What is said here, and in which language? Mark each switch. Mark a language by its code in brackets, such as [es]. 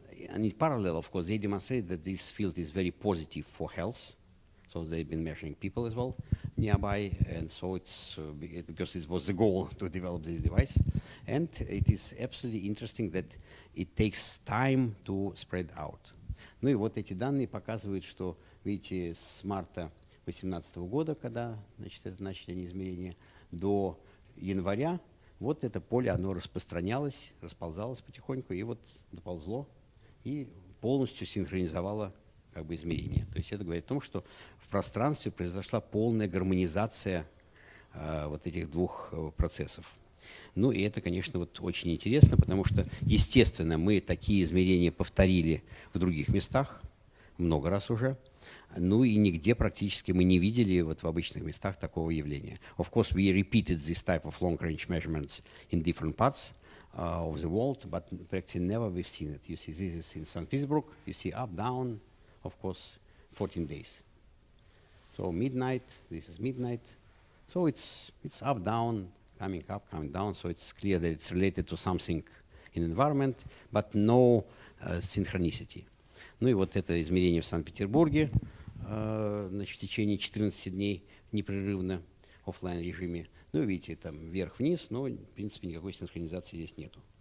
[en] And in parallel, of course, they demonstrate that this field is very positive for health. So they've been measuring people as well nearby, and so it's because it was the goal to develop this device. And it is absolutely interesting that it takes time to spread out. [ru] Ну и вот эти данные показывают, что, видите, с марта 2018 года, когда, значит, это начали измерения, до января, вот это поле, оно распространялось, расползалось потихоньку, и вот доползло, и полностью синхронизовало как бы измерения. То есть это говорит о том, что в пространстве произошла полная гармонизация вот этих двух процессов. Ну и это, конечно, вот очень интересно, потому что, естественно, мы такие измерения повторили в других местах, много раз уже, ну и нигде практически мы не видели вот в обычных местах такого явления. [en] Of course, we repeated this type of long-range measurements in different parts of the world, but practically never we've seen it. You see, this is in St. Petersburg, you see up, down, of course, 14 days. So midnight, this is midnight. So it's up, down, coming up, coming down. So it's clear that it's related to something in environment, but no synchronicity. [ru] Ну и вот это измерение в Санкт-Петербурге, значит, в течение 14 дней непрерывно в офлайн режиме. Ну, видите, там вверх-вниз, но, в принципе, никакой синхронизации здесь нету.